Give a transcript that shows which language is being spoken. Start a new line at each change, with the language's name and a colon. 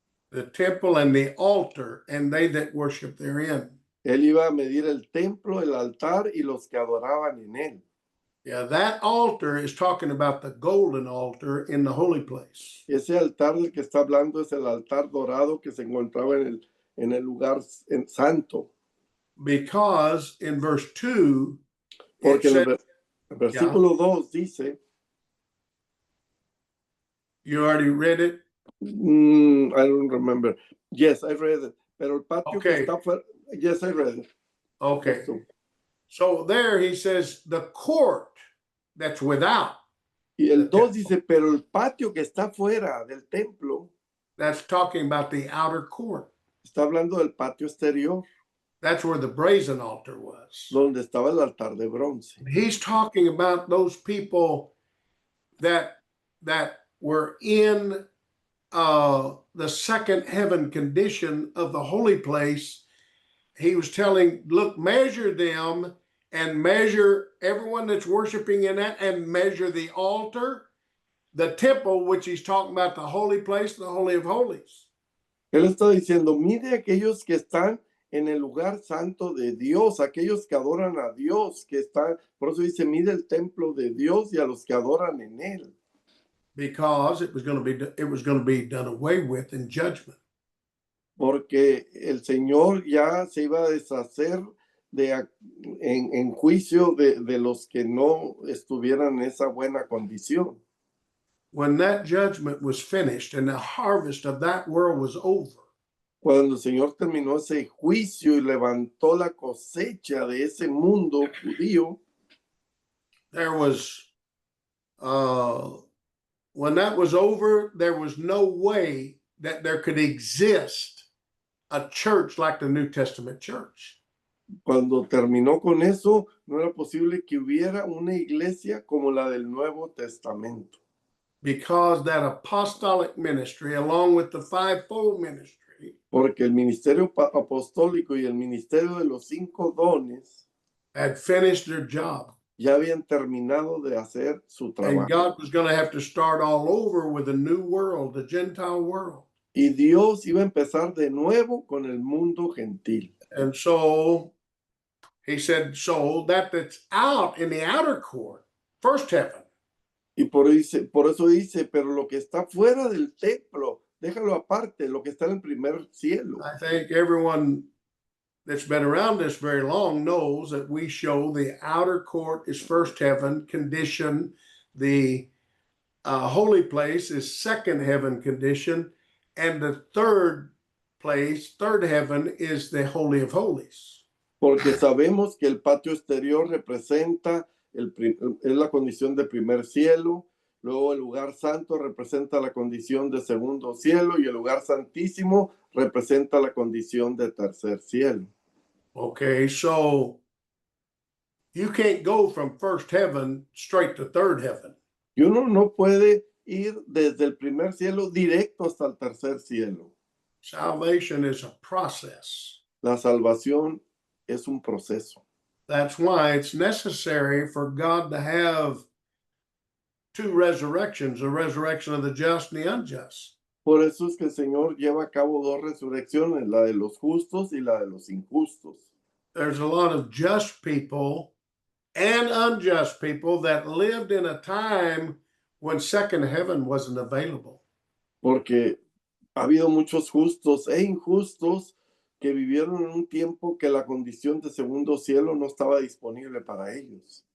English: The temple and the altar and they that worship therein.
Spanish: Él iba a medir el templo, el altar y los que adoraban en él.
English: Yeah, that altar is talking about the golden altar in the holy place.
Spanish: Ese altar del que está hablando es el altar dorado que se encontraba en el lugar santo.
English: Because in verse 2,
Spanish: Porque
English: it
Spanish: en
English: said,
Spanish: el versículo 2 dice,
English: you already read it? I don't remember. Yes, I read it.
Spanish: Pero el patio que
English: Okay.
Spanish: está fuera,
English: yes, I read it. Okay.
Spanish: Eso.
English: So there he says the court that's without,
Spanish: Y el
English: The 2 temple.
Spanish: dice, pero el patio que está fuera del templo,
English: that's talking about the outer court.
Spanish: está hablando del patio exterior,
English: That's where the brazen altar was.
Spanish: donde estaba el altar de bronce.
English: He's talking about those people that were in the second heaven condition of the holy place. He was telling, look, measure them and measure everyone that's worshiping in that, and measure the altar, the temple, which he's talking about the holy place, the Holy of Holies.
Spanish: Él está diciendo, mire aquellos que están en el lugar santo de Dios, aquellos que adoran a Dios, que están, por eso dice, mire el templo de Dios y a los que adoran en él.
English: Because it was going to be done away with in judgment.
Spanish: Porque el Señor ya se iba a deshacer en juicio de los que no estuvieran en esa buena condición.
English: When that judgment was finished and the harvest of that world was over,
Spanish: Cuando el Señor terminó ese juicio y levantó la cosecha de ese mundo judío,
English: there was, when that was over, there was no way that there could exist a church like the New Testament church.
Spanish: Cuando terminó con eso, no era posible que hubiera una iglesia como la del Nuevo Testamento.
English: because that apostolic ministry, along with the fivefold ministry,
Spanish: Porque el ministerio apostólico y el ministerio de los 5 dones
English: had finished their job.
Spanish: ya habían terminado de hacer su
English: And
Spanish: trabajo.
English: God was going to have to start all over with a new world, the Gentile world.
Spanish: Y Dios iba a empezar de nuevo con el mundo gentil.
English: And so he said, so that's out in the outer court, first heaven,
Spanish: Y por eso dice, pero lo que está fuera del templo, déjalo aparte, lo que está en el primer cielo.
English: I think everyone that's been around this very long knows that we show the outer court is first heaven condition, the holy place is second heaven condition, and the third place, third heaven, is the Holy of Holies.
Spanish: Porque sabemos que el patio exterior representa, es la condición de primer cielo, luego el lugar santo representa la condición de segundo cielo y el lugar santísimo representa la condición de tercer cielo.
English: Okay, so you can't go from first heaven straight to third heaven.
Spanish: Y uno no puede ir desde el primer cielo directo hasta el tercer cielo.
English: Salvation is a process.
Spanish: La salvación es un proceso.
English: That's why it's necessary for God to have two resurrections, a resurrection of the just and the unjust.
Spanish: Por eso es que el Señor lleva a cabo 2 resurrecciones, la de los justos y la de los injustos.
English: There's a lot of just people and unjust people that lived in a time when second heaven wasn't available.
Spanish: Porque ha habido muchos justos e injustos que vivieron en un tiempo que la condición de segundo cielo no estaba disponible para ellos.